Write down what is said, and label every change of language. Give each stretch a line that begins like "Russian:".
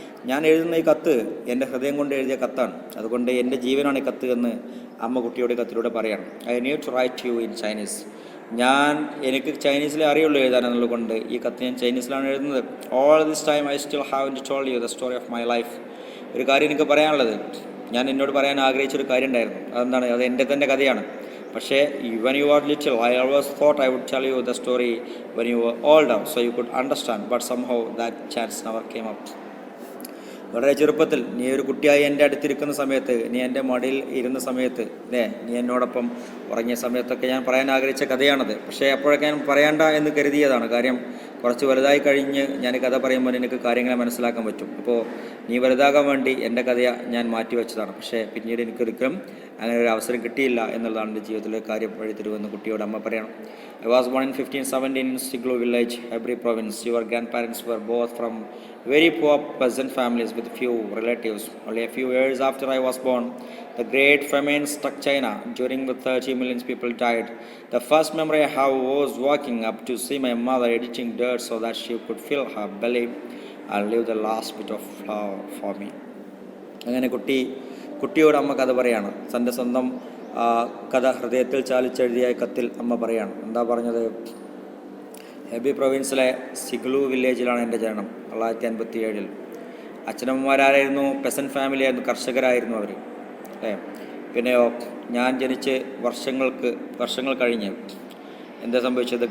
Malayalam: ഞാൻ എഴുതുന്ന ഈ കത്ത് എൻ്റെ ഹൃദയം കൊണ്ട് എഴുതിയ കത്താണ്. അതുകൊണ്ട് എൻ്റെ ജീവനാണ് ഈ കത്ത് എന്ന് അമ്മ കുട്ടിയോട് കത്തിലൂടെ പറയണം.
English: I need to write you in Chinese.
Malayalam: എനിക്ക് ചൈനീസിലേ അറിയുള്ളൂ എഴുതാനെന്നുള്ളത് കൊണ്ട് ഈ കത്ത് ഞാൻ ചൈനീസിലാണ് എഴുതുന്നത്.
English: All this time I still have told you the story of my life.
Malayalam: ഒരു കാര്യം എനിക്ക് പറയാനുള്ളത്, ഞാൻ എന്നോട് പറയാൻ ആഗ്രഹിച്ചൊരു കാര്യം ഉണ്ടായിരുന്നു. അതെന്താണ്, അത് എൻ്റെ തന്നെ കഥയാണ്.
English: പക്ഷേ when you are little, I always thought I would tell you the story when you were older so you could understand, but somehow that chance never came up.
Malayalam: വളരെ ചെറുപ്പത്തിൽ നീ ഒരു കുട്ടിയായി എൻ്റെ അടുത്തിരിക്കുന്ന സമയത്ത്, നീ എൻ്റെ മടിയിൽ ഇരുന്ന സമയത്ത്, നീ എന്നോടൊപ്പം ഉറങ്ങിയ സമയത്തൊക്കെ ഞാൻ പറയാൻ ആഗ്രഹിച്ച കഥയാണത്. പക്ഷേ അപ്പോഴൊക്കെ ഞാൻ പറയണ്ട എന്ന് കരുതിയതാണ്. കാര്യം കുറച്ച് വലുതായി കഴിഞ്ഞ് ഞാൻ കഥ പറയുമ്പോൾ എനിക്ക് കാര്യങ്ങളെ മനസ്സിലാക്കാൻ പറ്റും. അപ്പോൾ നീ വലുതാകാൻ വേണ്ടി എൻ്റെ കഥ ഞാൻ മാറ്റിവെച്ചതാണ്. പക്ഷേ പിന്നീട് എനിക്കൊരിക്കലും അങ്ങനെ ഒരു അവസരം കിട്ടിയില്ല എന്നുള്ളതാണ് എൻ്റെ ജീവിതത്തിലെ കാര്യം വഴിത്തിരുവെന്ന് കുട്ടിയോട് അമ്മ പറയണം.
English: I was born in 1517 in Siglu village, Hebri province. Your grandparents were both from very poor peasant families with few relatives. Only a few years after I was born, the great famine struck China, during which 30 million people died. The first memory I have was walking up to see my mother editing dirt so that she could fill her belly and leave the last bit of flour for me.
Malayalam: അങ്ങനെ കുട്ടിയോട് അമ്മ കഥ പറയാണ്. തൻ്റെ സ്വന്തം കഥ ഹൃദയത്തിൽ ചാലിച്ചെഴുതിയ കത്തിൽ അമ്മ പറയാണ്. എന്താ പറഞ്ഞത്? ഹെബി പ്രൊവിൻസിലെ സിഗ്ലു വില്ലേജിലാണ് എൻ്റെ ജനനം. 1957. അച്ഛനമ്മമാരായിരുന്നു, പെസൻറ്റ് ഫാമിലി ആയിരുന്നു, കർഷകരായിരുന്നു അവർ. പിന്നെയോ ഞാൻ ജനിച്ച് വർഷങ്ങൾ കഴിഞ്ഞ് എന്താ സംഭവിച്ചത്?